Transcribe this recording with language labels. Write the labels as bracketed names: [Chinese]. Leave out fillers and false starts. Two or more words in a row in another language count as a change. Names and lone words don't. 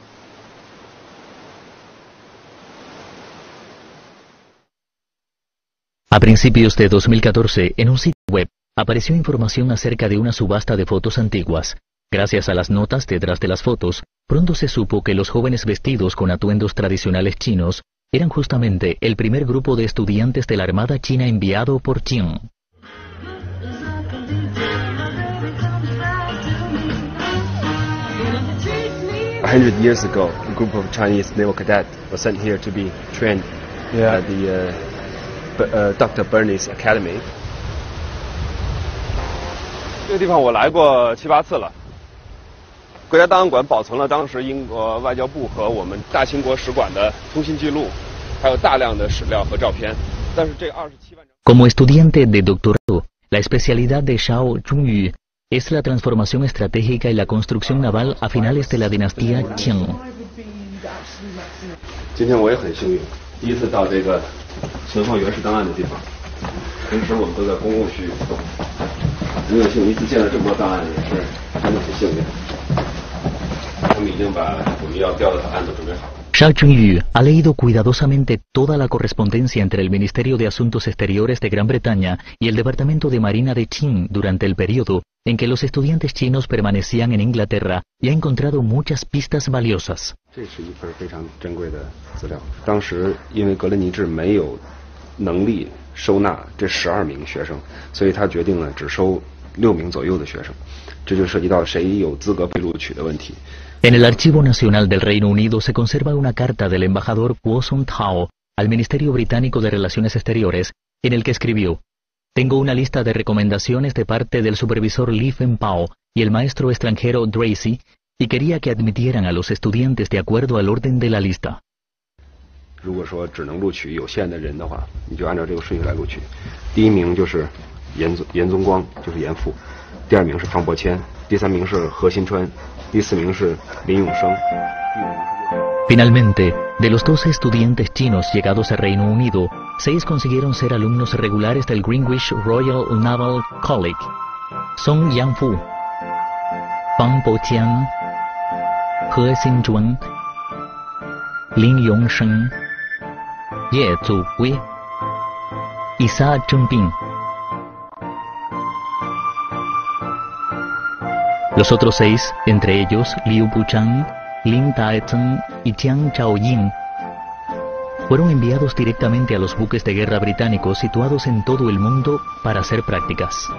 [Spanish] A principios de 2014, en un sitio web, apareció información acerca de una subasta de fotos antiguas. Gracias a las notas detrás de las fotos, pronto se supo que los jóvenes vestidos con atuendos tradicionales chinos eran justamente el primer grupo de estudiantes de la Armada China enviado por Qing. [English] A 100 years ago, a group of Chinese naval cadets was sent here to be trained at the Dr. Bernie's Academy. [Chinese] 这个地方我来过7、8次了。国家档案馆保存了当时英国外交部和我们大清国使馆的通信记录，还有大量的史料和照片。但是这27万张。 [Spanish] Como estudiante de doctorado, la especialidad de Xiao Zhongyu es la transformación estratégica y la construcción naval a finales de la dinastía Qing. [Chinese] 今天我也很幸运，第一次到这个存放原始档案的地方。平时我们都在公共区域活动，很有幸一次见了这么多档案，也是真的很幸运。他们已经把我们要调的档案都准备好了。 [Spanish] Xiao Zhongyu ha leído cuidadosamente toda la correspondencia entre el Ministerio de Asuntos Exteriores de Gran Bretaña y el Departamento de Marina de Qing durante el periodo en que los estudiantes chinos permanecían en Inglaterra y ha encontrado muchas pistas valiosas. [Chinese] 这是一份非常珍贵的资料。当时因为格林尼治没有能力收纳这12名学生，所以他决定了只收6名左右的学生，这就涉及到谁有资格被录取的问题。 [Spanish] En el Archivo Nacional del Reino Unido se conserva una carta del embajador Guo Songtao al Ministerio Británico de Relaciones Exteriores, en el que escribió: "Tengo una lista de recomendaciones de parte del supervisor Li Fenpao y el maestro extranjero Dracy, y quería que admitieran a los estudiantes de acuerdo al orden de la lista." [Chinese] 如果说只能录取有限的人的话，你就按照这个顺序来录取。第一名就是严宗光，就是严复；第二名是汤伯谦；第三名是何新川；第四名是林永生；第五名是。 [Spanish] Finalmente, de los 12 estudiantes chinos llegados a Reino Unido, 6 consiguieron ser alumnos regulares del Greenwich Royal Naval College. Song Yangfu, Fang Boqian, He Xinzhuan, Lin Yongsheng, Ye Zuhui y Sa Zhengbing. Los otros 6, entre ellos Liu Buchang, Lin Daezhen y Jiang Chaoyin, fueron enviados directamente a los buques de guerra británicos situados en todo el mundo para hacer prácticas.